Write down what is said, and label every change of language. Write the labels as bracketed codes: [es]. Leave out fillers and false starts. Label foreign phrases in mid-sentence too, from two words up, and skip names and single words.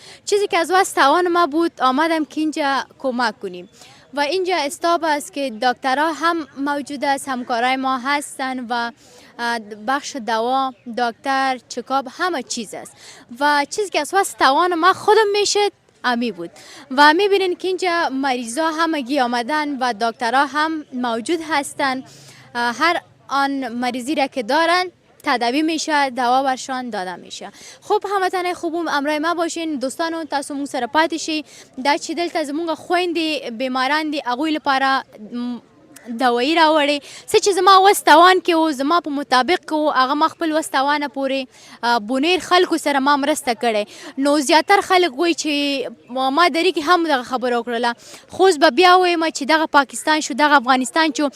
[fa] چیزی که از واسه توان ما بود آمدم که اینجا کمک کنیم و اینجا استاب است که دکترها هم موجود است، همکارای ما هستن و بخش دوا، دکتر، چکاب همه چیز است و چیزی که از واسه توان ما خودم میشه امی بود و میبینین که اینجا مریضا همگی آمدن و دکترها هم موجود هستن. هر آن مریضی را که دارن تداوی میشه، دوا برشان داده میشه. خب هموطنان خوبم امرای ما باشین دوستانو، [ps] تاسو مون سره پاتې شئ. دا چې دلته زمونږ خویندې بیماران دي هغوی لپاره دوایی راوړې څه چې زما وس توان کې و زما په مطابق کې و هغه ما خپل وس توانه پورې بونیر خلکو سره ما مرسته کړې. نو زیاتر خلک وایي چې ما درې کې هم دغه خبره وکړله، خو اوس به بیا وایم چې دغه پاکستان شو دغه افغانستان شو.